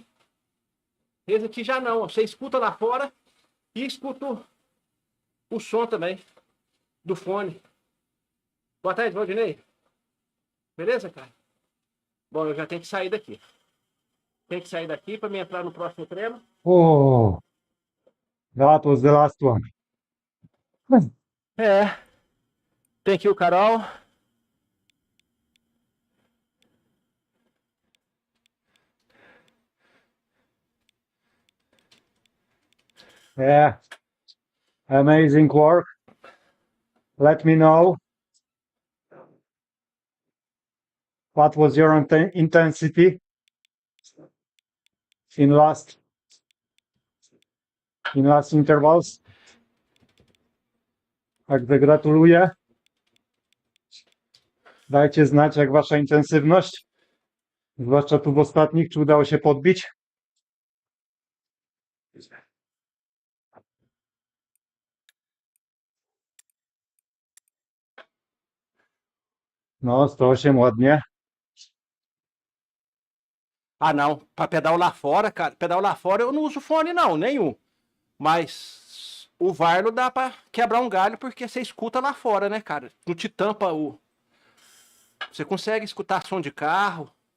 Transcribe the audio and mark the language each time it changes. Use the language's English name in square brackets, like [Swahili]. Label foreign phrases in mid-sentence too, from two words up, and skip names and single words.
[Portuguese] Esse aqui já não. Você escuta lá fora e escuta o som também do fone. Boa tarde, Valdinei. Beleza, cara? Bom, eu já tenho que sair daqui. Tenho que sair daqui para me entrar no próximo treino. [English] Oh, that was the last one. É. Thank you, Carol. Yeah. Amazing work. Let me know what was your intensity in last intervals. [Polish] Także gratuluję. Dajcie znać, jak wasza intensywność, zwłaszcza tu w ostatnich, czy udało się podbić. No, 108 ładnie. [Portuguese] Ah, não. Para pedal lá fora, cara. Pedal lá fora eu não uso fone, não. Nenhum. Mas o Varlo dá para quebrar um galho porque você escuta lá fora, né, cara? Não te tampa o... Você consegue escutar som de carro.